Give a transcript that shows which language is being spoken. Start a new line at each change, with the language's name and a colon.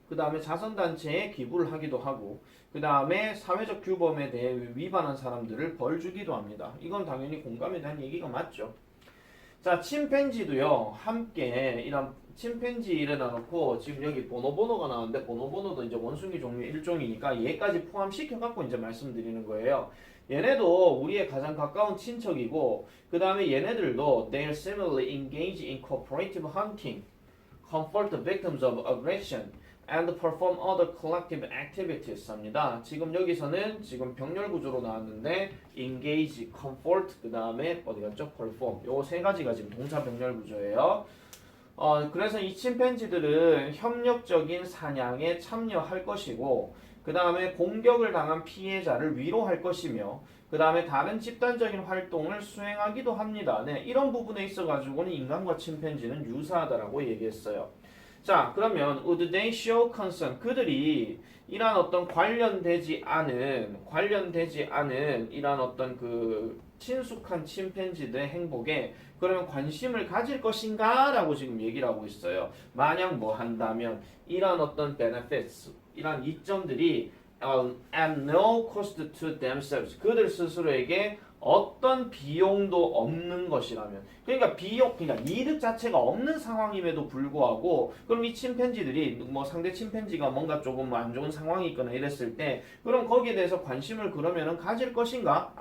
Korean: 그 다음에 자선단체에 기부를 하기도 하고 그 다음에 사회적 규범에 대해 위반한 사람들을 벌 주기도 합니다. 이건 당연히 공감에 대한 얘기가 맞죠. 자, 침팬지도요 함께 이런 침팬지를 놔놓고 지금 여기 보노보노가 나오는데 보노보노도 이제 원숭이 종류의 일종이니까 얘까지 포함시켜 갖고 이제 말씀드리는 거예요. 얘네도 우리의 가장 가까운 친척이고 그 다음에 얘네들도
English: they are similarly engaged in cooperative hunting, comfort the victims of aggression, and perform other collective activities
Korean: 합니다. 지금 여기서는 지금 병렬 구조로 나왔는데 engage, comfort, 그 다음에 어디 갔죠?
English: perform.
Korean: 요 세 가지가 지금 동사 병렬 구조예요. 그래서 이 침팬지들은 협력적인 사냥에 참여할 것이고 그 다음에 공격을 당한 피해자를 위로할 것이며 그 다음에 다른 집단적인 활동을 수행하기도 합니다. 네, 이런 부분에 있어가지고는 인간과 침팬지는 유사하다라고 얘기했어요. 자, 그러면
English: would they show concern?
Korean: 그들이 이러한 어떤 관련되지 않은 이러한 어떤 그 친숙한 침팬지들의 행복에 그러면 관심을 가질 것인가? 라고 지금 얘기를 하고 있어요. 만약 뭐 한다면 이러한 어떤 benefits, 이러한 이점들이
English: at no cost to themselves,
Korean: 그들 스스로에게 어떤 비용도 없는 것이라면, 그러니까 그러니까 이득 자체가 없는 상황임에도 불구하고, 그럼 이 침팬지들이 뭐 상대 침팬지가 뭔가 조금 안 좋은 상황이 있거나 이랬을 때, 그럼 거기에 대해서 관심을 그러면은 가질 것인가?